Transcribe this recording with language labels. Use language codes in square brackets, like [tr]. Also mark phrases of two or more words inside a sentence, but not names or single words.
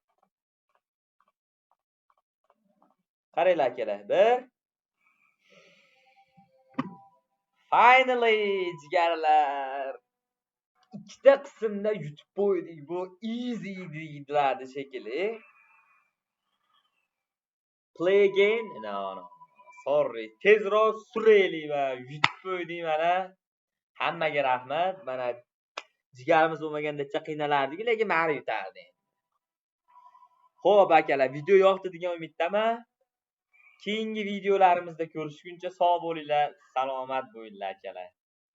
[uz] Qaranglar akalar. Bir. Finally, jigarlar. Ikkita qismda yutib qo'ydik. Bu easy deyiladi shekilli. [en] Play again? No. [uz] Sorry. Tezroq suraylik va yutib qo'ydik mana. Hammaga rahmat. Mana jigarimiz bo'lmaganda qiynalardik, lekin mari yutardi. Xo'p akalar, video yoqdi degan umiddaman. Keyingi videolarimizda ko'rishguncha sog' bo'linglar, salomat bo'linglar akalar.